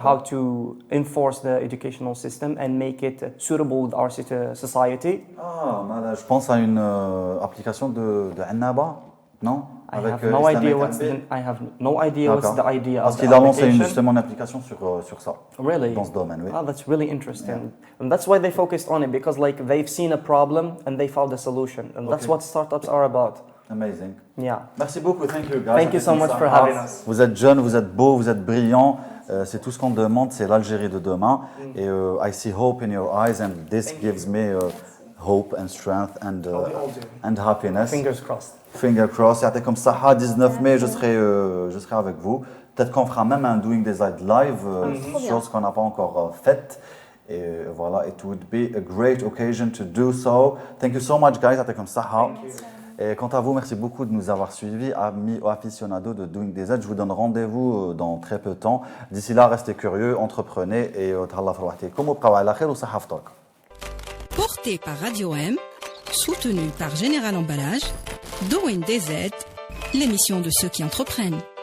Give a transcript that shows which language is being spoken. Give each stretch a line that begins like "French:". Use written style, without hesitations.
English: how to enforce the educational system and make it suitable with our society.
French: Ah, voilà, je pense à une application de Annaba, non?
English: I have no idea what's the idea
French: Parce
English: of the
French: qu'il a lancé
English: application.
French: justement une application sur ça,
English: Really?
French: dans ce domaine, oui.
English: Oh, that's really interesting. And that's why they focused on it, because like they've seen a problem and they found a solution. And that's Okay. what startups are about. Amazing. Yeah.
French: Merci beaucoup,
English: thank you guys. Thank you so much for having us.
French: Vous êtes jeunes, vous êtes beaux, vous êtes brillants. C'est tout ce qu'on demande, c'est l'Algérie de demain.
English: Et I see hope in your eyes, and this gives me hope and strength and happiness. Fingers crossed. Finger crossed.
Arabic: يعطيكم الصحة.
French: 19 mai, je serai avec vous. Peut-être qu'on fera même un Doing DZ live, chose qu'on n'a pas encore faite. Et voilà,
English: it would be a great occasion to do so. Thank you so much, guys.
Arabic: يعطيكم الصحة.
French: Et quant à vous, merci beaucoup de nous avoir suivis, amis aficionados de Doing DZ. Je vous donne rendez-vous dans très peu de temps. D'ici là, restez curieux, entreprenez et
Arabic: تهلا في روحتكم وبقوا على خير وصحة فطوركم.
French: Porté par Radio M, soutenu par Général Emballage, Doing DZ, l'émission de ceux qui entreprennent.